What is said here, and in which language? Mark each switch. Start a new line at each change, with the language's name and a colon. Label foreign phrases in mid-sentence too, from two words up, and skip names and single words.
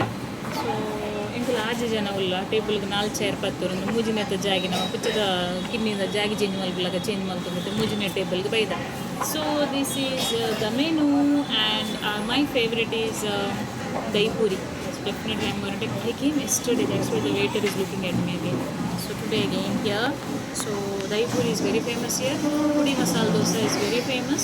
Tulu: So ಇಂಕುಲ ಆಜೆ ಜನ ಉಲ್ಲ ಟೇಬಲ್ಗೆ 4 ಚೇರ್ ಪತ್ತರು ಮೂಜಿನೆತ ಜಾಗಿ ನಾವು ಪುಚ್ಚದ ಕಿನ್ನಿದ ಜಾಗಿ ಚೇಂಜ್ ಮಲ್ಪಲಾಗ ಚೇಂಜ್ ಮಲ್ಕೊಂಡು ಮೂಜಿನೆ ಟೇಬಲ್ಗೆ ಬೈದ.
English: So this is the menu and my favorite is dahi puri. So definitely I'm going to take. I came yesterday, that's why the waiter is looking at me again. So today again here. So dahi puri is very famous here. Puri masala dosa is very famous.